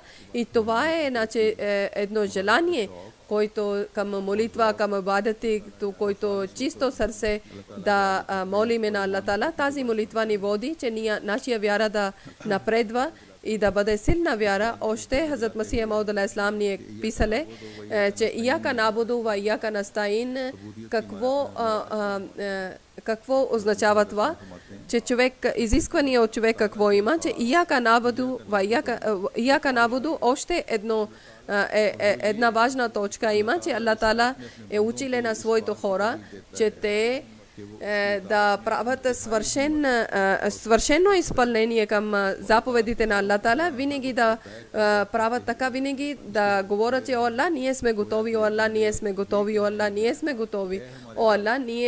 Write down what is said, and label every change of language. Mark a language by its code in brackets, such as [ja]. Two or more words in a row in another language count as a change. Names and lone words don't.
[bg] И това е едно желание, който към молитва, към ибадати, който чисто сърце да молиме на Аллах Таала. Тази молитва ни води, че нашия вяра да напредва и да бъде силна вяра. Още Хазрат Масия Мауд алейхи салам ни е писале, че [ar] إياك نعبد وإياك نستعين. [bg] Какво означава това? Че изисквания от човек какво има? Че [ar] إياك نعبد [bg] още една важна точка има, че Аллах Таала е учил на своите хора, че те да правят свършено изпълнение към заповедите на Аллах Таала, винаги да правят така, винаги да говорят, че о Аллах, ние сме готови, о Аллах, ние сме готови, о Аллах, ние сме готови, о Аллах,